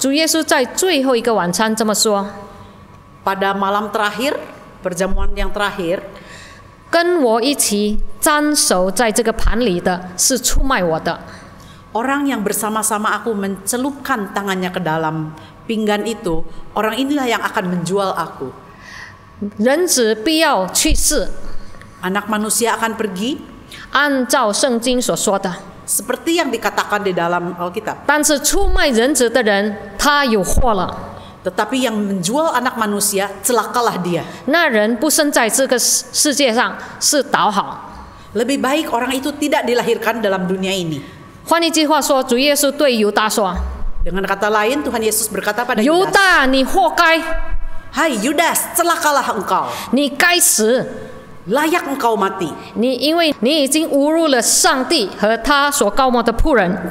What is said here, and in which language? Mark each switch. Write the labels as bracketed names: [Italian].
[Chinese] 主耶稣在最后一个晚餐这么说： [Indonesian] pada malam terakhir, perjamuan yang terakhir, [Chinese] 跟我一起沾手在这个盘里的是出卖我的。 [Indonesian] orang yang bersama-sama aku mencelupkan tangannya ke dalam pinggan itu, orang inilah yang akan menjual aku. [Chinese] 人子必要去世， [Indonesian] Anak manusia akan pergi [Chinese] 按照圣经所说的。 [Indonesian] seperti yang dikatakan di dalam Alkitab. [Chinese] 但是出卖人子的人，他有祸了。 [Indonesian] Tetapi yang menjual anak manusia, celakalah dia. [Chinese] 那人不生在这个世界上是倒好， [Indonesian] Lebih baik orang itu tidak dilahirkan dalam dunia ini. [Chinese] 换一句话说，主耶稣对犹大说 [Indonesian] Dengan kata lain, Tuhan Yesus berkata pada：“ [Chinese] 犹 [Indonesian] Yudas, [Chinese] 大，你活该， [Indonesian] Hai Yudas, celakalah engkau, [Chinese] 你该死， [Indonesian] layak engkau mati. [Chinese] 因为你已经侮辱了上帝和他所膏抹的仆人，